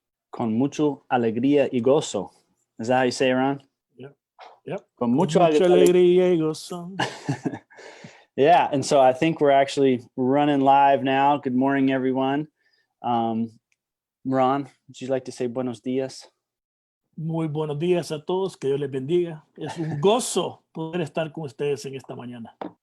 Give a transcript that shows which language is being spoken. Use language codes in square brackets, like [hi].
[es] con mucho alegría y gozo. [en] Is that how you say it, Ron? Yep. [es] Con mucho alegría y gozo. [en] Yeah, and so I think we're actually running live now. Good morning, everyone. Ron, would you like to say [es] buenos días? Muy buenos días a todos, que Dios les bendiga. Es un gozo poder estar con ustedes en esta mañana.